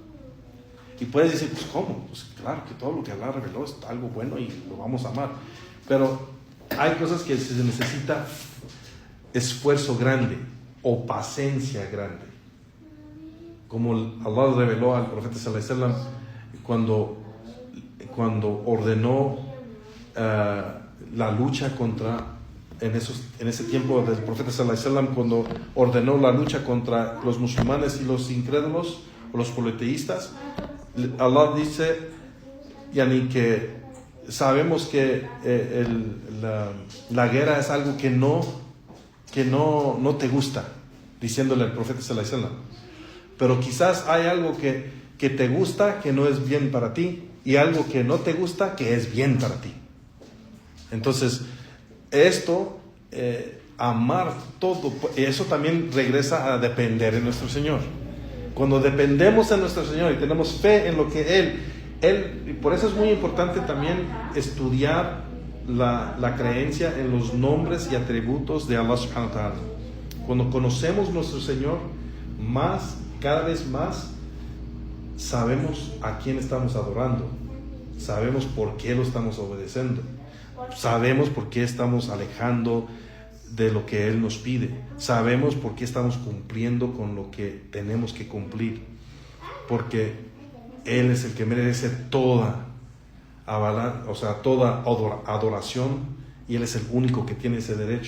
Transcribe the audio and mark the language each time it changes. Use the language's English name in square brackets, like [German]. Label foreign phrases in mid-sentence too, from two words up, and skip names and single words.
[Spanish] Y puedes decir, pues ¿cómo? Pues claro que todo lo que Allah reveló es algo bueno y lo vamos a amar, pero hay cosas que se necesita esfuerzo grande o paciencia grande, como Allah reveló al profeta [Arabic] صلى الله عليه وسلم [Spanish] cuando ordenó la lucha contra, en ese tiempo del profeta [Arabic] صلى الله عليه وسلم, [Spanish] cuando ordenó la lucha contra los musulmanes y los incrédulos o los politeístas. Allah dice, yani, que sabemos que la guerra es algo que no te gusta, diciéndole al profeta [Arabic] صلى الله عليه وسلم. [Spanish] Pero quizás hay algo que te gusta, que no es bien para ti, y algo que no te gusta, que es bien para ti. Entonces, amar todo, eso también regresa a depender en nuestro Señor. Cuando dependemos en nuestro Señor y tenemos fe en lo que Él, y por eso es muy importante también estudiar la creencia en los nombres y atributos de [Arabic] الله سبحانه وتعالى. [Spanish] Cuando conocemos nuestro Señor cada vez más, sabemos a quién estamos adorando, sabemos por qué lo estamos obedeciendo, sabemos por qué estamos alejando de lo que Él nos pide, sabemos por qué estamos cumpliendo con lo que tenemos que cumplir, porque Él es el que merece toda adoración, y Él es el único que tiene ese derecho.